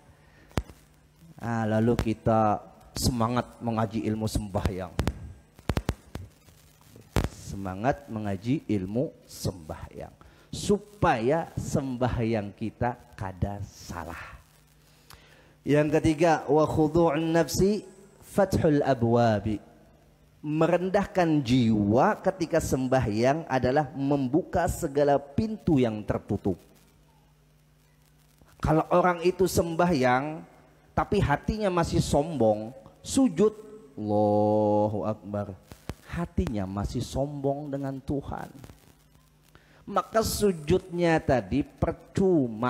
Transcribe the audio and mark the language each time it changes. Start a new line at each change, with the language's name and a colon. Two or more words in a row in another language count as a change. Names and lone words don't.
Indonesian: Lalu kita semangat mengaji ilmu sembahyang, semangat mengaji ilmu sembahyang supaya sembahyang kita kada salah. Yang ketiga,
Arabic: وخضوع النفس فتح الأبواب.
Indonesian: Merendahkan jiwa ketika sembahyang adalah membuka segala pintu yang tertutup. Kalau orang itu sembahyang tapi hatinya masih sombong, sujud,
Arabic: الله أكبر,
Indonesian: hatinya masih sombong dengan Tuhan, maka sujudnya tadi percuma.